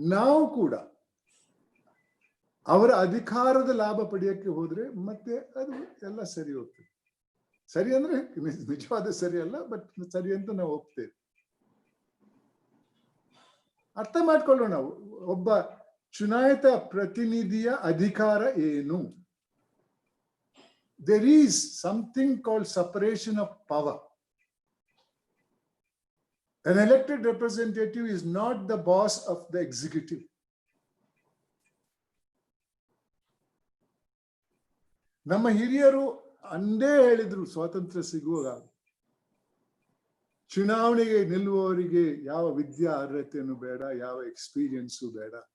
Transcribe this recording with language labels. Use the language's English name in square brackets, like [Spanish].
[Kannada] ನಾವು ಕೂಡ ಅವರ ಅಧಿಕಾರದ ಲಾಭ ಪಡೆಯಕ್ಕೆ ಹೋದ್ರೆ ಮತ್ತೆ ಅದು ಎಲ್ಲ ಸರಿ ಹೋಗ್ತದೆ. ಸರಿ ಅಂದ್ರೆ ನಿಜವಾದ ಸರಿ ಅಲ್ಲ, ಬಟ್ ಸರಿ ಅಂತ ನಾವು ಒಪ್ತೇವೆ. ಅರ್ಥ ಮಾಡ್ಕೊಳ್ಳೋಣ, ಒಬ್ಬ ಚುನಾಯಿತ ಪ್ರತಿನಿಧಿಯ ಅಧಿಕಾರ ಏನು. [English] There is something called separation of power. An elected representative is not the boss of the executive. [Kannada] ನಮ್ಮ ಹಿರಿಯರು ಅಂದೇ ಹೇಳಿದ್ರು ಸ್ವಾತಂತ್ರ್ಯ ಸಿಗುವಾಗ, ಚುನಾವಣೆಗೆ ನಿಲ್ಲುವವರಿಗೆ ಯಾವ ವಿದ್ಯಾ ಅರ್ಹತೆಯನ್ನು ಬೇಡ, ಯಾವ ಎಕ್ಸ್ಪೀರಿಯನ್ಸು ಬೇಡ.